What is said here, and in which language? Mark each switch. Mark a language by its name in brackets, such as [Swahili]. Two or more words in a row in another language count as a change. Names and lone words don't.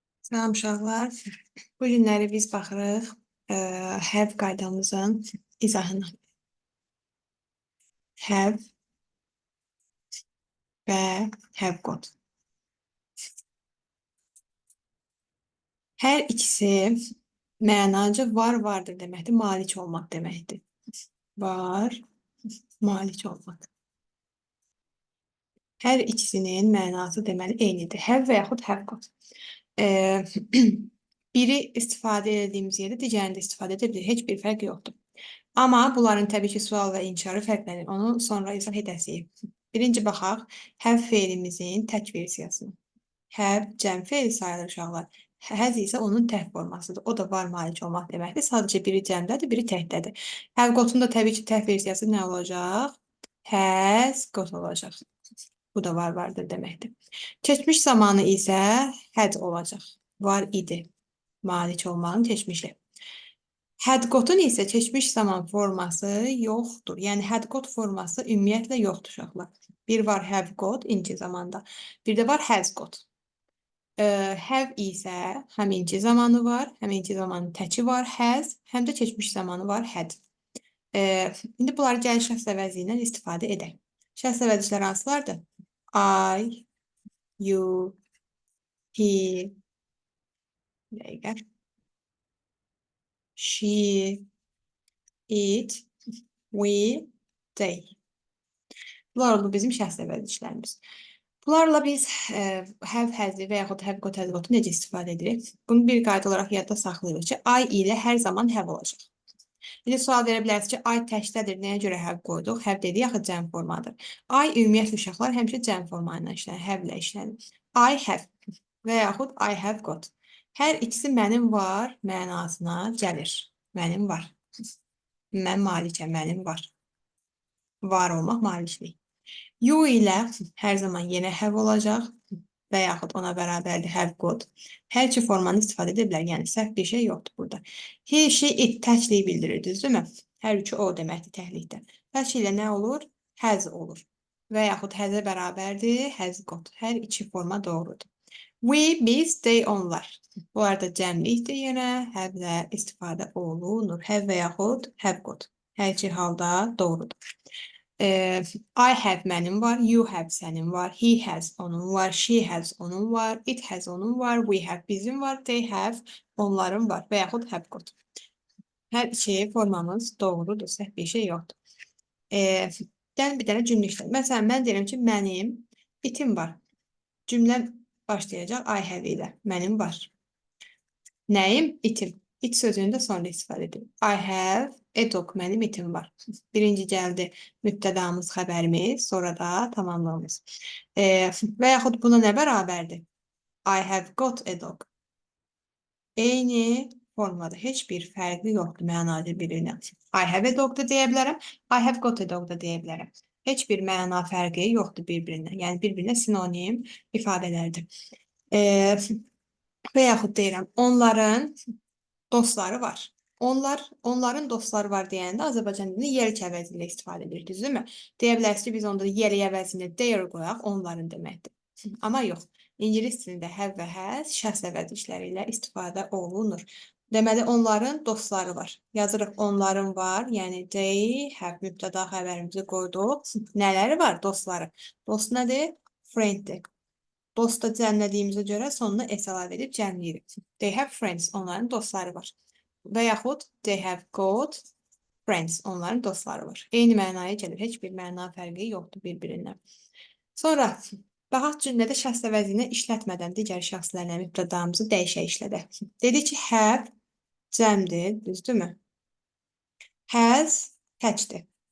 [Azerbaijani] Salam uşaqlar. Bu günləri biz baxırıq have qaydamızın izahına. Have və [English] have got. [Azerbaijani] Hər ikisi mənacı vardır deməkdir, malik olmaq deməkdir. Var, malik olmaq. Hər ikisinin mənası deməli eynidir. Have və yaxud [English] have got. [Azerbaijani] Biri istifadə edildiyimiz yerdə digərini də istifadə edə bilir. Heç bir fərq yoxdur. Amma bunların təbii ki, sual və inkarı fərqlənir. Onu sonra izah edəcəyik. Birinci baxaq, have fe'ilimizin tək versiyasını. Have cəm fe'li sayılır uşaqlar. Has isə onun tək formasıdır. O da var malik olmaq deməkdir. Sadəcə biri cəmdədir, biri təkdədir. Have got-un da təbii ki, tək versiyası nə olacaq? [English] Has got [Azerbaijani] olacaq. Bu da vardır deməkdir. Keçmiş zamanı isə had olacaq. Var idi. Malik olmağın keçmişi. [English] Had got-un [Azerbaijani] isə keçmiş zaman forması yoxdur. Yəni [English] had got [Azerbaijani] forması ümumiyyətlə yoxdur uşaqlar. Bir var [English] have got [Azerbaijani] inci zamanda. Bir də var [English] has got. [Azerbaijani] Have isə həm inci zamanı var, həm inci zamanın təki var has, həm də keçmiş zamanı var had. İndi bunları gəl şəxs əvəzi ilə istifadə edək. Şəxs əvəzlər hansılardır? [English] I, you, he, dəqiqə, she, it, we, they. [Azerbaijani] Bunlar oldu bizim şəxs əvəzlərimiz. Bunlarla biz [English] have has'i [Azerbaijani] və yaxud [English] have got has got-u [Azerbaijani] necə istifadə edirik? Bunu bir qayda olaraq yadda saxlayırıq ki, I ilə hər zaman have olacaq. Bir də sual verə bilərsiniz ki, I təkdədir, nəyə görə have qoyduq? Have dedik, axı cəm formadır. I ümumiyyətlə uşaqlar həmişə cəm forma ilə işlənir, have ilə işlənir. [English] I have və yaxud I have got. [Azerbaijani] Hər ikisi mənim var mənasına gəlir. Mənim var. Mən malikəm, mənim var. Var olmaq maliklik. You ilə hər zaman yenə have olacaq və yaxud ona bərabərdir [English] have got. [Azerbaijani] Hər iki formanı istifadə edə bilər, yəni səhv bir şey yoxdur burada. He, she, it təkliyi bildirir, düzdürmü? Hər üçü o deməkdir təklikdə. Təkli ilə nə olur? Has olur. Və yaxud has-ə bərabərdir, [English] has got. [Azerbaijani] Hər iki forma doğrudur. We, biz, they, onlar. Bu arada cəmlikdir yenə, have-lə istifadə olunur. Have və yaxud [English] have got. [Azerbaijani] Hər iki halda doğrudur. [English] I have [Azerbaijani] mənim var, [English] you have [Azerbaijani] sənin var, [English] he has [Azerbaijani] onun var, [English] she has [Azerbaijani] onun var, [English] it has [Azerbaijani] onun var, [English] we have [Azerbaijani] bizim var, [English] they have [Azerbaijani] onların var və yaxud [English] have got. [Azerbaijani] Hər iki formamız doğrudur, səhv bir şey yoxdur. Gəlin bir dənə cümlə işləyək. Məsələn, mən deyirəm ki, mənim itim var. Cümlə başlayacaq [English] I have [Azerbaijani] ilə. Mənim var. Nəyim? İtim. It sözünü də sonra istifadə edim. [English] I have a dog. [Azerbaijani] Mənim itim var. Birinci gəldi mübtədamız, xəbərimiz, sonra da tamamlamamız. Və yaxud buna nə bərabərdir? [English] I have got a dog. [Azerbaijani] Eyni formada heç bir fərqi yoxdur mənalı birinə. [English] I have a dog [Azerbaijani] da deyə bilərəm, [English] I have got a dog [Azerbaijani] da deyə bilərəm. Heç bir məna fərqi yoxdur bir-birinə. Yəni bir-birinə sinonim ifadələrdir. Və yaxud deyirəm, onların dostları var. Onların dostları var deyəndə Azərbaycan dilində yelk əvəzi ilə istifadə edirik, düzdürmü? Deyə bilərsiniz ki, biz onda yelk əvəzində their qoyaq, onların deməkdir. Amma yox, ingilis dilində have və has şəxs əvəzlikləri ilə istifadə olunur. Deməli, onların dostları var. Yazırıq, onların var, yəni [English] they have [Azerbaijani] mübtəda xəbərimizi qoyduq. Nələri var? Dostları. Dost nədir? Frienddir. Dost da cəmlədiyimizə görə sonuna s əlavə edib cəmləyirik. [English] They have friends, [Azerbaijani] onların dostları var. Və yaxud [English] they have got friends, [Azerbaijani] onların dostları var. Eyni mənaya gəlir, heç bir məna fərqi yoxdur bir-birindən. Sonra, baxaq cümlədə şəxs əvəzini işlətmədən digər şəxslərlə mübtədamızı dəyişək işlədək. Dedi ki, have cəmdir, düzdürmü? Has təkdir.